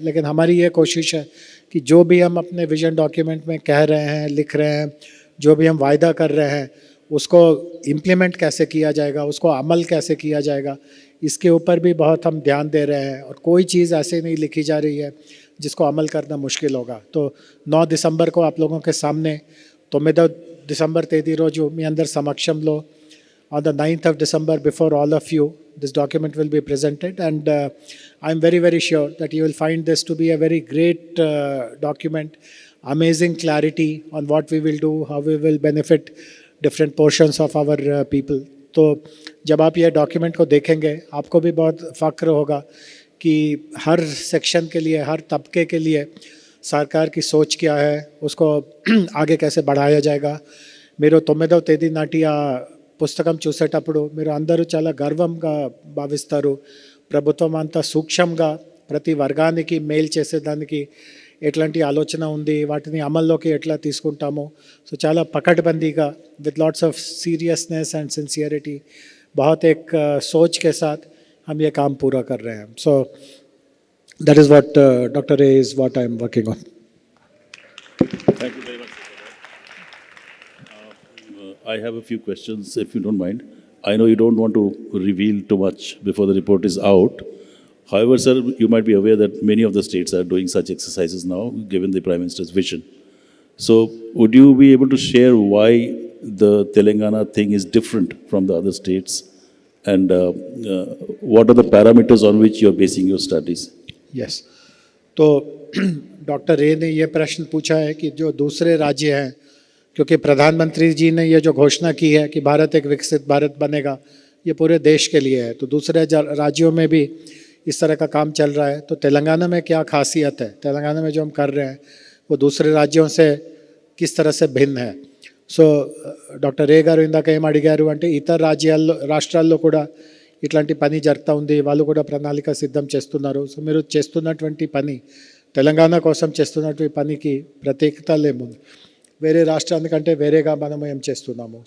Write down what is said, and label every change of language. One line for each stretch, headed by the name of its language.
Hindi: लेकिन हमारी ये कोशिश है कि जो भी हम अपने विज़न डॉक्यूमेंट में कह रहे हैं, लिख रहे हैं, जो भी हम वायदा कर रहे हैं, उसको इम्प्लीमेंट कैसे किया जाएगा, उसको अमल कैसे किया जाएगा, इसके ऊपर भी बहुत हम ध्यान दे रहे हैं. और कोई चीज़ ऐसे नहीं लिखी जा रही है जिसको अमल करना मुश्किल होगा. तो 9 दिसंबर को आप लोगों के सामने 9 दिसंबर
Telugu: తేదీ రోజు మీ అందరి సమక్షంలో
English: on the 9th of December before all of you this document will be presented, and I'm very, very sure that you will find this to be a very great document, amazing clarity on what we will do, how we will benefit different portions of our people.
Hindi: तो जब आप ये document को देखेंगे आपको भी बहुत फ़ख्र होगा कि हर सेक्शन के लिए, हर तबके के लिए सरकार की सोच क्या है, उसको आगे कैसे बढ़ाया जाएगा.
Telugu: మీరు 9వ తేదీ నాటి ఆ పుస్తకం చూసేటప్పుడు మీరు అందరూ చాలా గర్వంగా భావిస్తారు. ప్రభుత్వం అంతా సూక్ష్మంగా ప్రతి వర్గానికి మేలు చేసేదానికి ఎట్లాంటి ఆలోచన ఉంది, వాటిని అమల్లోకి ఎట్లా తీసుకుంటాము. సో చాలా పకడ్బందीగా
English: with lots of seriousness and sincerity
Hindi: बहुत एक सोच के साथ हम ये काम पूरा कर रहे हैं.
English: So that is what Dr. A is what I am working on. Thank you very much. I have a few questions, if you don't mind. I know you don't want to reveal too much before the report is out. However, sir, you might be aware that many of the states are doing such exercises now, given the Prime Minister's vision. So, would you be able to share why the Telangana thing is different from the other states? And what are the parameters on which you are basing your studies? Yes.
Hindi: तो doctor रे ने ये प्रश्न पूछा है कि जो दूसरे राज्य हैं, क्योंकि प्रधानमंत्री जी ने ये जो घोषणा की है कि भारत एक विकसित भारत बनेगा, ये पूरे देश के लिए है. तो दूसरे राज्यों में भी इस तरह का काम चल रहा है. तो तेलंगाना में क्या खासियत है, तेलंगाना में जो हम कर रहे हैं वो दूसरे राज्यों से किस तरह से भिन्न है.
Telugu: సో డాక్టర్ రే గారు ఇందాక ఏం అడిగారు అంటే ఇతర రాష్ట్రాల్లో కూడా ఇట్లాంటి పని జరుగుతూ ఉంది, వాళ్ళు కూడా ప్రణాళిక సిద్ధం చేస్తున్నారు. సో మీరు చేస్తున్నటువంటి పని, తెలంగాణ కోసం చేస్తున్నటువంటి పనికి ప్రత్యేకత లేముంది, వేరే రాష్ట్రానికంటే వేరేగా మనం ఏం చేస్తున్నాము.